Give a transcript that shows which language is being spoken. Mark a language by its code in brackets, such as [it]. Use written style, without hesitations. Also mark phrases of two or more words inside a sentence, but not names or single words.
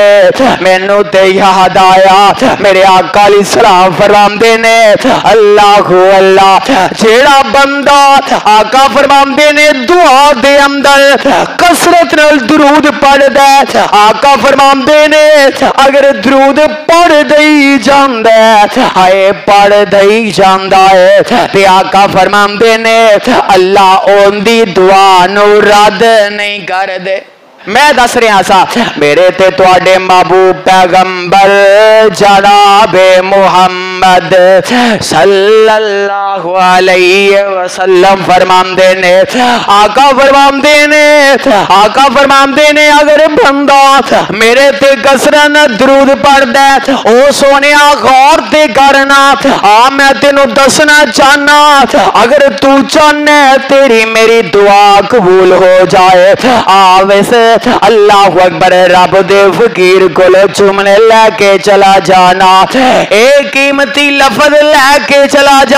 [pa] مینوں تے یاد آیا میرے آقا سلام فرماندے نے [ar] اللہ اللہ [pa] جیہڑا بندہ آقا فرماندے نے دعا دے اندر کثرت نال درود پڑھدا آقا فرماندے نے اگر درود پڑھدا ہی جاندا ہائے پڑھدا ہی جاندا ہے تے آقا فرماندے نے اللہ اوہدی دعا نوں رد نہیں کر دے. میں دس رہا سا میرے تے تہاڈے محبوب پیغمبر جنابِ محمد [ar] صلی اللہ علیہ وسلم [pa] فرماندے نے، آقا فرماندے نے اگر بندہ میرے تے کثرت نال درود پڑھدا او سونیا غور تے کرنا، آ میں تینوں دسنا چاہنا اگر توں چاہنا تیری میری دعا قبول ہو جائے، آ ویسے [ar] اللہ اکبر [pa] رب دے فقیر کولوں چمنے لے کے چلا جانا، اک قیمتی لفظ لے کے چلا جا.